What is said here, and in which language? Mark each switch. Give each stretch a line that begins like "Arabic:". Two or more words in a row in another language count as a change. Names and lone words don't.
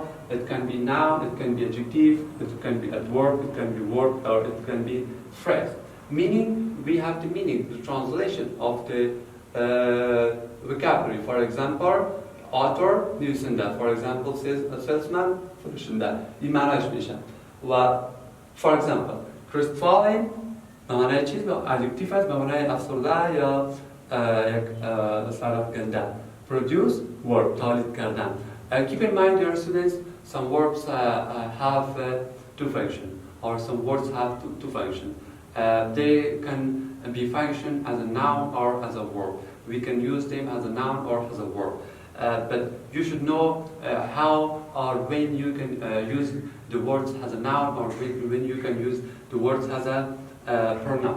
English: It can be noun, it can be adjective, it can be adverb, it can be verb, or it can be phrase. Meaning, we have the meaning, the translation of the vocabulary. For example, author نویسنده. For example, salesman فروشنده.
Persian: این معنیش میشه. و
English: for example,
Persian: crestfallen به معنای چیز به adjective است، به معنای افسرده یا یک سرافکنده.
English: Produce verb
Persian: تولید کردن.
English: Keep in mind, dear students, some verbs have two functions, or some words have two functions. They can be functioned as a noun or as a verb. We can use them as a noun or as a verb. But you should know how or when you can use the words as a noun or when you can use the words as a pronoun.